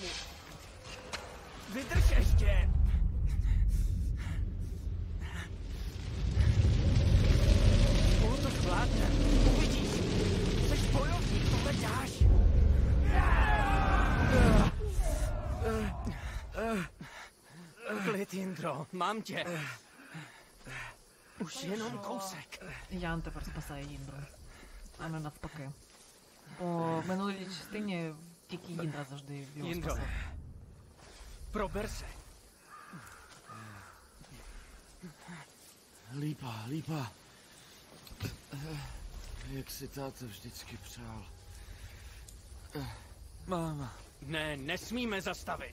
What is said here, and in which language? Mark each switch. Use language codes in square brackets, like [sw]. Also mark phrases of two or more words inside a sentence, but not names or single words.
[cs] Vydrž ještě. Spolu to zvládne. Uvidíš. Jseš bojovník, tohle dáš. Klid, Jindro, mám tě. Už jenom kousek. [uk] Ян тепер спасає Їндру, а не навпаки. Бо в минулій частині тільки Їндра завжди його [cs] Jindro, [uk] спасав. [cs] prober se. Lípa, lípa. Jak si táta vždycky přál. Máma Ne, nesmíme zastavit.